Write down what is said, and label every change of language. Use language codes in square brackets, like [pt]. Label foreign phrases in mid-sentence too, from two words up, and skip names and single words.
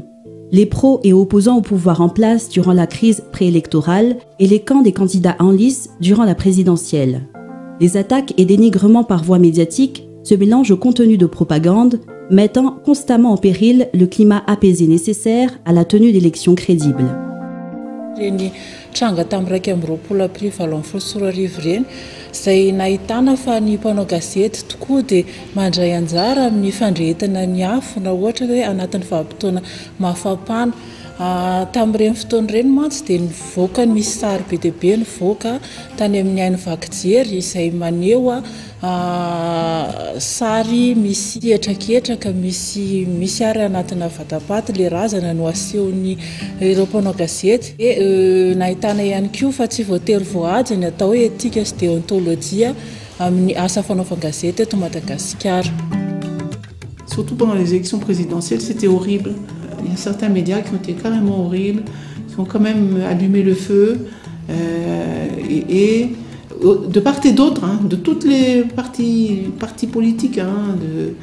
[fr] Les pros et opposants au pouvoir en place durant la crise préélectorale et les camps des candidats en lice durant la présidentielle. Les attaques et dénigrements par voie médiatique se mélangent au contenu de propagande, mettant constamment en péril le climat apaisé nécessaire à la tenue d'élections crédibles. [mg] Zay nahitana fa ny mpanao gazety tokoa dia mandray anjara amin'ny fandrehetana ny afo na ohatra hoe anatin'ny vanim-potoana mafapana tamin'ireny fotoana ireny mantsy dia nivoaka ny misy sary be dia be nivoaka tany amin'ny haino vakijery izay maneho sary misy etraketraka misy ary anatina vatapaty le razana no asehony ireo mpanao gazety nahitana ihany koa fa tsy voatery voahaja ny atao hoe éthique sy déontologie amin'ny asa fanaovan-gazety eto Madagascar. [fr] Surtout pendant les élections présidentielles, c'était horrible. Il y a certains médias qui ont été carrément horribles, qui ont quand même allumé le feu et de part et d'autre, hein, de toutes les partis politiques.